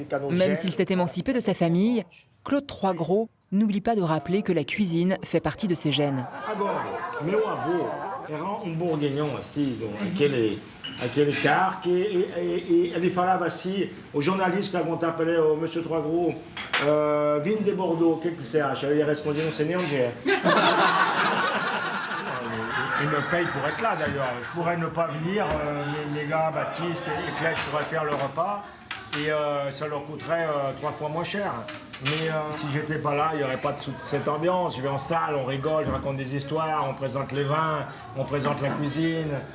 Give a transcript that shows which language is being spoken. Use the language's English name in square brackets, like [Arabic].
[French] Même s'il s'est émancipé de sa famille, Claude Troisgros n'oublie pas de rappeler que la cuisine fait partie de ses gènes. [Portuguese] Meu avô era bourguignon, assim, aquele cara que ele falava assim, o jornalista perguntava para ele, Monsieur Troisgros, vindo de Bordeaux, o que você acha? Ele respondia, não sei nem onde é. [French] Il me paye pour être là d'ailleurs. Je pourrais ne pas venir, les gars, Baptiste et Claire pourraient faire le repas et ça leur coûterait 3 fois moins cher. Mais si j'étais pas là, il n'y aurait pas toute cette ambiance. Je vais en salle, on rigole, je raconte des histoires, on présente les vins, on présente la cuisine.